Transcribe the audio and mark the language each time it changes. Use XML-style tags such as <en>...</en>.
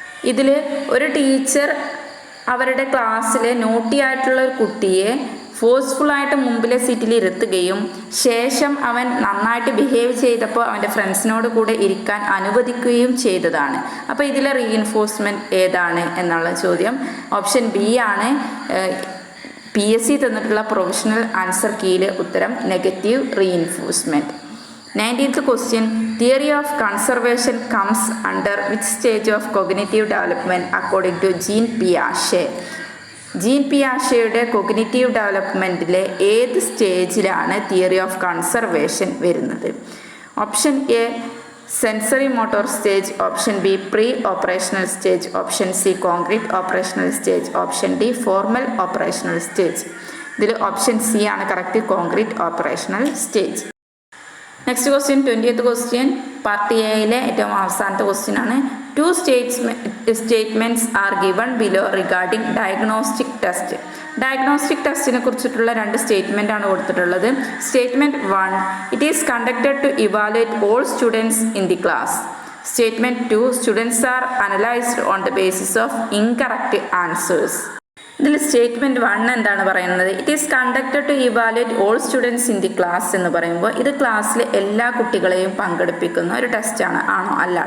<ml>ഇതിൽ ഒരു ടീച്ചർ അവരുടെ ക്ലാസ്സിൽ നോട്ടി ആയിട്ടുള്ള ഒരു കുട്ടിയെ ഫോഴ്സ്ഫുള്ളായിട്ട് മുമ്പിലെ സീറ്റിൽ ഇരുത്തുകയും ശേഷം അവൻ നന്നായിട്ട് ബിഹേവ് ചെയ്തപ്പോൾ അവൻ്റെ ഫ്രണ്ട്സിനോട് കൂടെ ഇരിക്കാൻ അനുവദിക്കുകയും ചെയ്തതാണ്. അപ്പോൾ ഇതിലെ റീഇൻഫോഴ്സ്മെൻറ്റ് ഏതാണ് എന്നുള്ള ചോദ്യം. ഓപ്ഷൻ ബി ആണ്, PSC തന്നിട്ടുള്ള പ്രൊവിഷണൽ ആൻസർ കീയിൽ ഉത്തരം negative reinforcement.</ml> <en>19th question, theory of conservation comes under which stage of cognitive development according to Jean Piaget?</en> <ml>Gene പിയാഷെയുടെ cognitive ഡെവലപ്മെൻറ്റിലെ ഏത് സ്റ്റേജിലാണ് തിയറി ഓഫ് കൺസർവേഷൻ വരുന്നത്?</ml> <en>Option A sensory motor stage, option B pre operational stage, option C concrete operational stage, option D formal operational stage.</en> <ml>ഇതിൽ option C ആണ് correct, concrete operational stage. Next question 20th question, part എയിലെ ഏറ്റവും അവസാനത്തെ question ആണ്.</ml> <en>Two statements are given below regarding diagnostic test.</en> <ml>Diagnostic ടെസ്റ്റിനെ കുറിച്ചിട്ടുള്ള 2 statement ആണ് കൊടുത്തിട്ടുള്ളത്.</ml> <en>Statement 1, it is conducted to evaluate all students in the class. Statement 2, students are analysed on the basis of incorrect answers.</en> <ml>ഇതിൽ statement 1 എന്താണ് പറയുന്നത്?</ml> <en>it is conducted to evaluate all students in the class</en> <ml>എന്ന് പറയുമ്പോൾ ഇത് ക്ലാസ്സിലെ എല്ലാ കുട്ടികളെയും പങ്കെടുപ്പിക്കുന്ന ഒരു ടെസ്റ്റാണ്. ആണോ? അല്ല.</ml>